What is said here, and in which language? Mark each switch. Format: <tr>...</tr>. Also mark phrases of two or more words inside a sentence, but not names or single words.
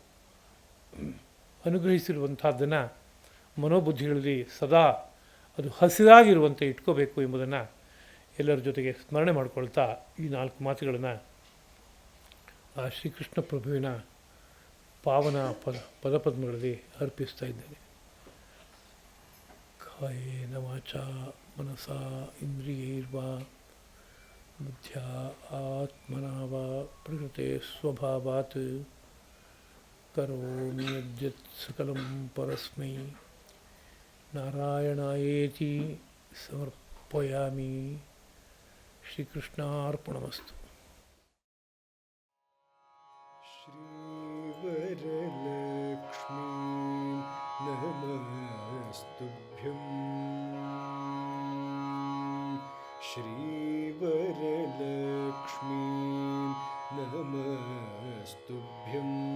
<kn>ಅನುಗ್ರಹಿಸಿರುವಂಥದ್ದನ್ನು ಮನೋಬುದ್ಧಿಗಳಲ್ಲಿ ಸದಾ ಅದು ಹಸಿರಾಗಿರುವಂತೆ ಇಟ್ಕೋಬೇಕು ಎಂಬುದನ್ನು ಎಲ್ಲರ ಜೊತೆಗೆ ಸ್ಮರಣೆ ಮಾಡಿಕೊಳ್ತಾ ಈ 4 ಮಾತುಗಳನ್ನು ಆ ಶ್ರೀಕೃಷ್ಣ ಪ್ರಭುವಿನ ಪಾವನ ಪದಪದ್ಮಗಳಲ್ಲಿ ಅರ್ಪಿಸ್ತಾ ಇದ್ದೇನೆ.</kn> <sa>ಕಾಯೇನ ವಾಚಾ ಮನಸಾ ಇಂದ್ರಿಯೈರ್ವಾ ಬುದ್ಧ್ಯಾ ಆತ್ಮನಾ ವಾ ಪ್ರಕೃತೆ ಸ್ವಭಾವಾತ್ ಕರೋಮಿ ಯದ್ಯತ್ ಸಕಲಂ ಪರಸ್ಮೈ ನಾರಾಯಣಾಯೇತಿ ಸಮರ್ಪಯಾಮಿ. ಶ್ರೀಕೃಷ್ಣಾರ್ಪಣಮಸ್ತು. ಶ್ರೀವರಲಕ್ಷ್ಮೀ ನಮಸ್ತುಭ್ಯಂ. ಶ್ರೀವರಲಕ್ಷ್ಮೀ ನಮಸ್ತುಭ್ಯಂ.</sa>